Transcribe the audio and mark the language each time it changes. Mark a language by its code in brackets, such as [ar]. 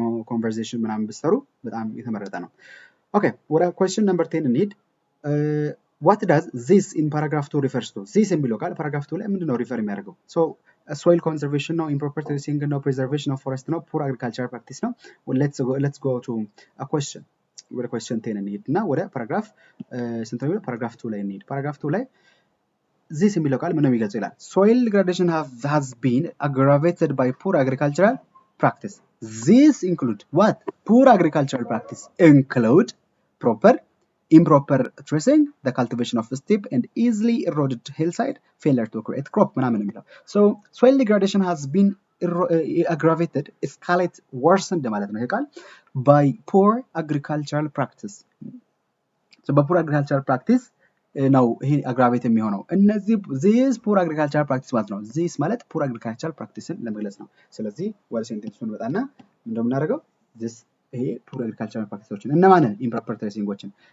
[am] ኮንቨርሴሽን ምናምን ብትሰሩ በጣም የተመረጠ ነው። ኦኬ ወደ question number 10 እንሂድ። [en] what does this in paragraph 2 refers to? [am] this የሚለው ቃል paragraph 2 ላይ ምንድነው ሪፈር የሚያደርገው? [en] so soil conservation ነው፣ improper terracing ነው፣ preservation of forest ነው፣ poor agricultural practice ነው። let's go to a question ወደ question 10 እንሂድ እና ወደ paragraph ስንት ነው? paragraph 2 ላይ እንሂድ። paragraph 2 ላይ this የሚለው ቃል ምንም ይገልጽ ይላል። soil degradation has been aggravated by poor agricultural practice. These include what? Poor agricultural practice include proper improper tracing, the cultivation of steep and easily eroded hillside, failure to create crop ምናምን የሚለው so soil degradation has been aggravated, escalate, worsened ማለት ነው ይሄ ቃል by poor agricultural practice. [am] so በpoor agricultural practice ነው ይሄ አግራቬት የሚሆነው እነዚህ [en] this poor agricultural practice [am] ማለት ነው this ማለት poor agricultural practiceን ለመግለጽ ነው ስለዚህ ወደ ሴንቴንሱን ወጣና እንደምናደርገው this ይሄ poor agricultural practiceዎችን እነማንን improper tracingዎችን